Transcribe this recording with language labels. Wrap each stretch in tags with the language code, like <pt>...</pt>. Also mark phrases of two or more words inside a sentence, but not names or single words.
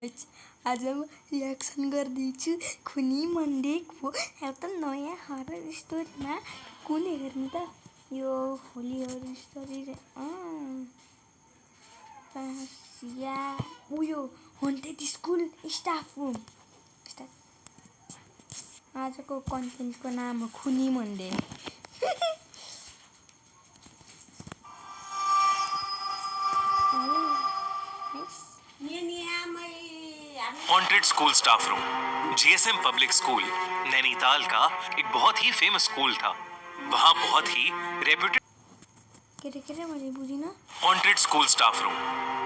<ne>आज म रियाक्सन गर्दैछु खुनी मन्डेको एउटा नयाँ हरर स्टोरीमा कुन हेर्नु त यो होली हरर स्टोरी या उयो हन्टेड स्कुल स्टाफ रुम। आजको कन्टेन्टको नाम हो खुनी मन्डे।</ne> <hi>हॉन्टेड स्कूल स्टाफ रूम। जीएसएम पब्लिक स्कूल नैनीताल का एक बहुत ही फेमस स्कूल था। वहाँ बहुत ही रेप्यूटेड हॉन्टेड स्कूल स्टाफ रूम।</hi>